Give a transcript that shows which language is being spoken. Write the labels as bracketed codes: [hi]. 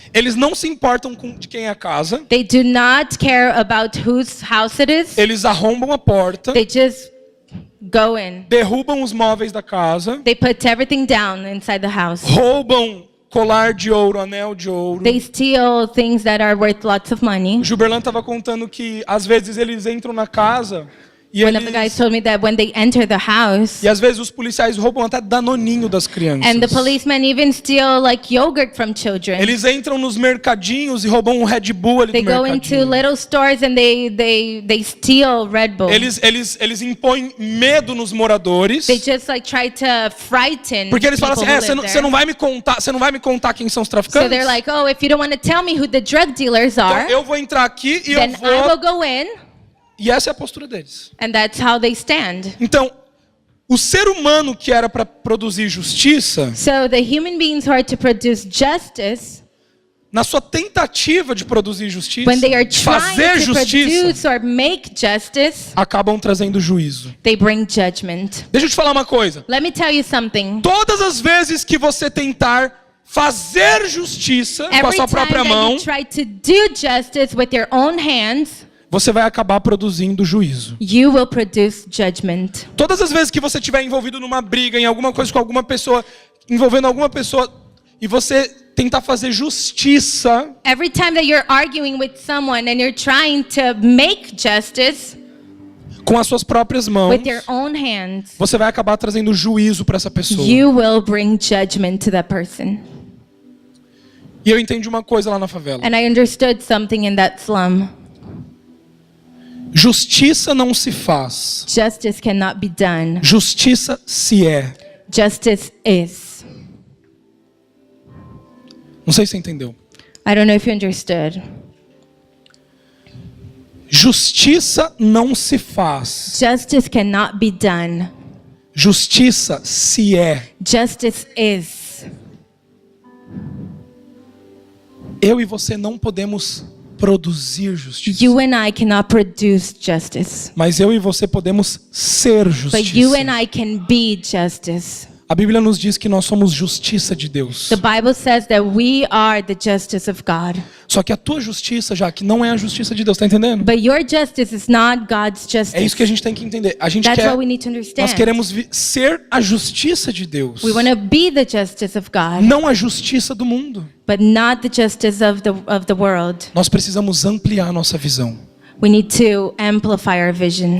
[pt] Eles não se importam de quem é a casa. [en] They do not care about whose house it is. [pt] Eles arrombam a porta [en] They just go in. [pt] derrubam os móveis da casa, [en] They put everything down inside the house. [pt] roubam colar de ouro, anel de ouro. [en] They steal things that are worth lots of money. [pt] O Gilberlan estava contando que às vezes eles entram na casa e [en] One of the guys told me that when they enter the house, [pt] às vezes os policiais roubam até danoninho das crianças. [en] and the policemen even steal like yogurt from children. [pt] Eles entram nos mercadinhos e roubam um Red Bull ali [en] They do go into [pt] mercadinho. [en] little stores and they steal Red Bull. [pt] Eles impõem medo nos moradores. [en] They just like try to frighten [pt] Porque eles falam [en] people [pt] assim, [en] who live [pt] você [en] there. [pt] não vai me contar quem são os [en] So [pt] traficantes? [en] they're like, oh, if you don't want to tell me who the drug dealers are, [pt] Então eu vou entrar aqui e [en] then [pt] eu [en] I will [pt] vou... [en] go in, [pt] E essa é a postura deles. [en] and that's how they stand. [pt] Então, o ser humano que era para produzir justiça, [en] So the human beings who are to produce justice, [pt] na sua tentativa de produzir justiça, [en] when they are [pt] de fazer [en] trying to [pt] justiça, [en] produce or make justice, [pt] acabam trazendo juízo. [en] they bring judgment. [pt] Deixa eu te falar uma coisa. [en] Let me tell you something. [pt] Todas as vezes que você tentar fazer justiça com a [en] Every [pt] sua [en] time [pt] própria mão, [en] you try to do justice with your own hands, [pt] você vai acabar produzindo juízo. [en] you will produce judgment. [pt] Todas as vezes que você estiver envolvido numa briga, em alguma coisa com alguma pessoa, envolvendo alguma pessoa, e você tentar fazer justiça, [en] Every time that you're arguing with someone and you're trying to make justice [pt] com as suas próprias mãos, [en] with your own hands, [pt] você vai acabar trazendo juízo para essa pessoa. [en] you will bring judgment to that person. [pt] E eu entendi uma coisa lá na favela. [en] And I understood something in that slum. [pt] Justiça não se faz. [en] Justice cannot be done. [pt] Justiça se é. [en] Justice is. [pt] Não sei se você entendeu. [en] I don't know if you understood. [pt] Justiça não se faz. [en] Justice cannot be done. [pt] Justiça se é. [en] Justice is. [pt] Eu e você não podemos produzir justiça. [en] You and I cannot produce justice, [pt] Mas eu e você podemos ser [en] but [pt] justiça. [en] you and I can be justice. [pt] A Bíblia nos diz que nós somos justiça de Deus. [en] The Bible says that we are the justice of God. [pt] Só que a tua justiça, já que não é a justiça de Deus, tá entendendo? [en] But your justice is not God's [pt] É isso [en] justice. [pt] que a gente tem que entender. A gente [en] That's [pt] quer, [en] what we need to [pt] nós [en] understand. [pt] queremos ser a justiça de Deus, [en] We want to be the justice of God, [pt] não a justiça do mundo. [en] but not the justice of the world. [pt] Nós precisamos ampliar a nossa visão. [en] We need to amplify our vision.